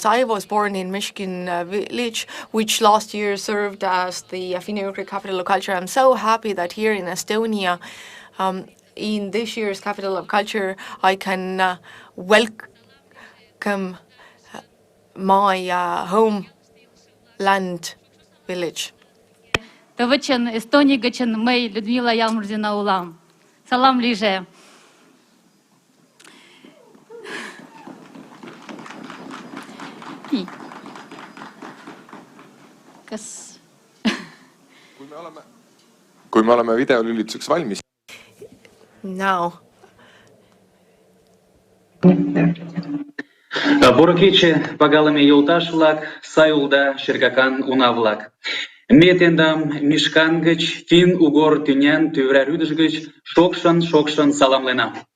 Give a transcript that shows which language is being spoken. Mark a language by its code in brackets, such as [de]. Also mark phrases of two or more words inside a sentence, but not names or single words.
[en] I was born in Mishkin village, which last year served as the Finno-Ugric Capital of Culture. I'm so happy that here in Estonia, in this year's Capital of Culture, I can welcome my homeland village. [chm] Тывычын Эстония гычын мый Людмила Ялмурзина улам. Салам лиже. [et] Kas... Kui me oleme videolülituseks valmis. [en] Now. [chm] Борокече пагалыме йолташ-влак, сай улда шергакан уна-влак. Ме тендам Мишкан гыч, фин-угор тӱнян тӱвра рӱдыш гыч шокшын саламленам.